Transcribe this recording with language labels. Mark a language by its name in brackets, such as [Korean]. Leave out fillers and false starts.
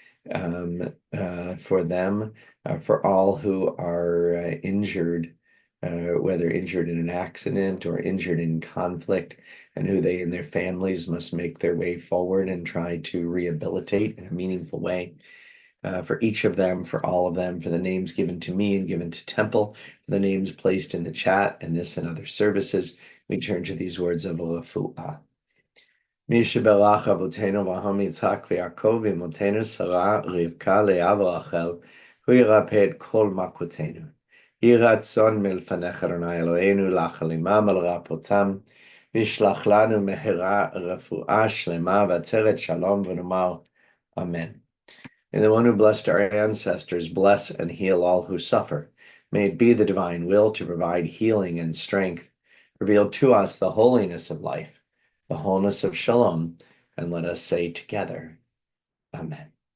[English] for them, for all who are injured, whether injured in an accident or injured in conflict, and who they and their families must make their way forward and try to rehabilitate in a meaningful way. For each of them, for all of them, for the names given to me and given to Temple, for the names placed in the chat and this and other services, we turn to these words of refuah. [Hebrew] מי שברך אבותינו אברהם יצחק ויעקב ואמותינו שרה רבקה לאה ורחל, הוא ירפא את כל מכותינו. יהי רצון מלפניך אדוני אלוהינו לחל עמם ולרפאותם, וישלח לנו מהרה רפואה שלמה ועטרת שלום, ונאמר Amen. [English] May the one who blessed our ancestors bless and heal all who suffer. May it be the divine will to provide healing and strength. Reveal to us the holiness of life, the wholeness of shalom, and let us say together, Amen.